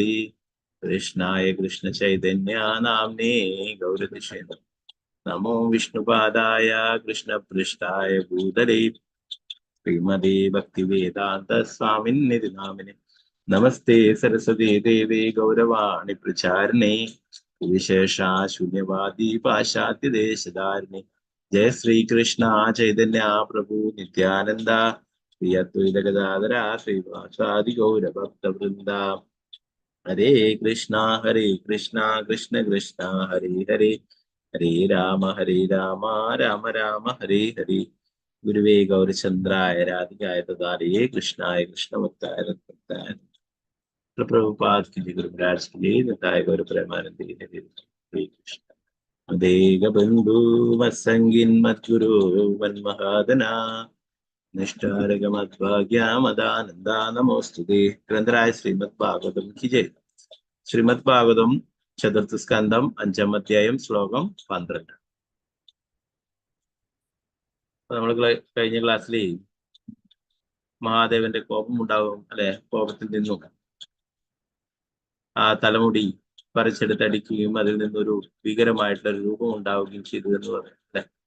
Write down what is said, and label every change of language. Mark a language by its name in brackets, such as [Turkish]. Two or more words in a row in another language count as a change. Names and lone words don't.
[Sanskrit] कृष्णाय कृष्णचैतन्य नाम्ने गौरतिषे नमो विष्णुपादाय कृष्णपृष्ठाय भूतले श्रीमदे भक्तिवेदांत स्वामिन्निधि नामिने नमस्ते सरस्वती देवे गौरवाणि प्रचारिणे विशेषा शून्यवादी पाश्चात्य देशधारिणे जय श्री कृष्ण चैतन्य प्रभु नित्यानंद श्री अद्वैत गदाधर श्रीवासादि गौर भक्त वृंदा हरे कृष्णा कृष्ण कृष्ण हरे हरे हरे राम राम राम हरे हरे गुरुवे गौरचंद्राय राधिकाय तदारे कृष्णाय कृष्णभक्ताय भक्ताय [Hindi] प्रभुपाद की जय गुरु महाराज की जय निताय गौर प्रेमानंद की जय [Sanskrit] श्री कृष्ण मदेग बंधु मत्संगिन मद्गुरु मन्महादना निष्ठारग मद्भाग्या मदानंदा नमोस्तुते [Hindi] ग्रंथराय श्रीमद्भागवतम की जय [Malayalam] ശ്രീമദ്ഭാഗവതം ചതുർത്ഥ സ്കന്ധം 5-ാം അധ്യായം ശ്ലോകം 12. നമ്മൾ കഴിഞ്ഞ ക്ലാസ്സിൽ മഹാദേവന്റെ കോപം ഉണ്ടാവും അല്ലെ, കോപത്തിൽ നിന്നും ആ തലമുടി പറിച്ചെടുത്തടിക്കുകയും അതിൽ നിന്നൊരു ഭീകരമായിട്ടുള്ള രൂപം ഉണ്ടാവുകയും ചെയ്തു എന്ന് പറയും അല്ലെ.